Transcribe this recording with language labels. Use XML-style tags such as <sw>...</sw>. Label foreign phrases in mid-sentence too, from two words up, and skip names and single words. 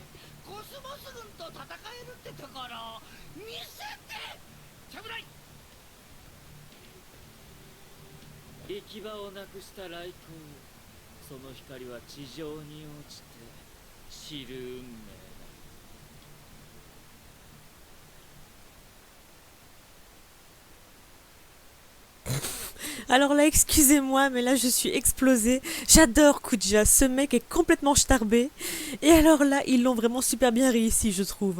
<ja>コスモス軍と戦えるってところ見せてちゃぶらい。行き場をなくした雷光、その光は地上に落ちて散る運命。</ja> <fr>Alors là, excusez-moi, mais là je suis explosée. J'adore Kuja, ce mec est complètement starbé. Et alors là, ils l'ont vraiment super bien réussi, je trouve.</fr>